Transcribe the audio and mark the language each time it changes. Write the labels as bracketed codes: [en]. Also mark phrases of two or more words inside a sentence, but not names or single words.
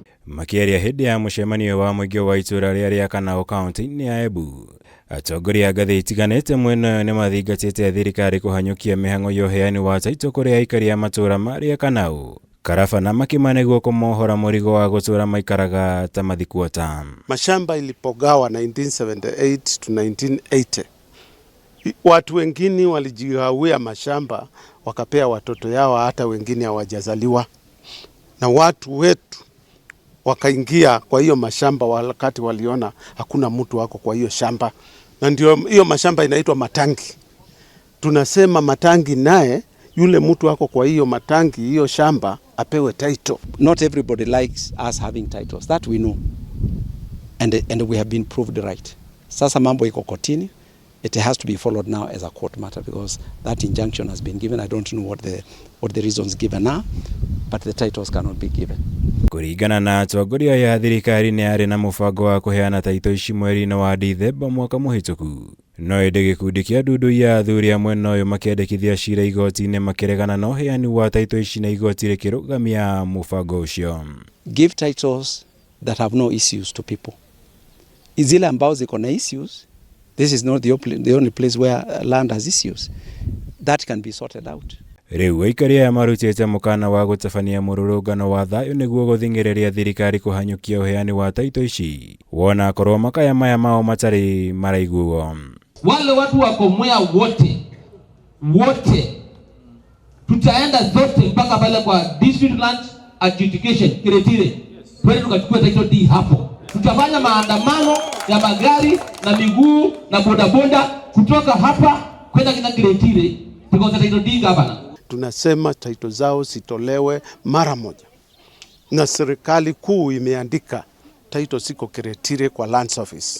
[ki] Makienda hidi ya mucemanio wa muingĩ wa itura ria Riakanau kaunti-ini ya Embu. Atongoria a ngathĩ itiganĩte mwena nĩ mathingatĩte thirikari kuhanyukia mĩhang'o ya uheani wa tittle kũrĩ aikari a matura ma Riakanau, Karaba na Makima niguo kũmohora mũrigo wa gũtura maikaraga ta Mathikuota. [sw] Mashamba ilipogawa 1978 to 1980. Watu wengine walijigawia mashamba wakapea watoto yao, hata wengine hawajazaliwa. Na watu wetu wakaingia kwa hiyo mashamba wakati waliona hakuna mtu wako kwa hiyo shamba. Na ndio hiyo mashamba inaitwa matangi. Tunasema matangi, naye yule mtu wako kwa hiyo matangi, hiyo shamba apewe title. [en] Not everybody likes us having titles, that we know. And we have been proved right. [sw] Sasa mambo iko kotini. [en] It has to be followed now as a court matter because that injunction has been given. I don't know what the reasons given are, but the titles cannot be given. [ki] Kuringana na atongoria ya thirikari nĩ arĩ na mũbango wa kuheana title ici mweri-inĩ wa Dithemba mwaka mũhĩtũku. No ĩndĩ gĩkundi kĩa ndundu ya athuri a mwena ũyũ makĩandĩkithia cira igoti-inĩ makĩregana na ũheani wa title ici na igoti rĩkĩrũgamia mũbango ũcio. [en] Give titles that have no issues to people. [sw] Izile ambao ziko na issues, [en] this is not the only place where land has issues. That can be sorted out. [ki] Rĩu aikari aya marutĩte mũkana wa gũtabania mururungano wa thayu niguo guthing'iriria thirikari kuhanyukia uheani wa title ici, wona korwo makaya maya mao matarĩ maraiguo. [sw] Wale watu wako Mwea wote tutaenda zote mpaka pale kwa [en] district land adjudication [sw] Kiriro, twende tukachukua [en] title deed [sw] hapo. Tutafanya maandamano ya magari na miguu na bodaboda kutoka hapa kwenda kina Kiriro [en] because title deed [sw] gavana. Tunasema title zao sitolewe mara moja. Na serikali kuu imeandika title siko Kiriro kwa Lands Office.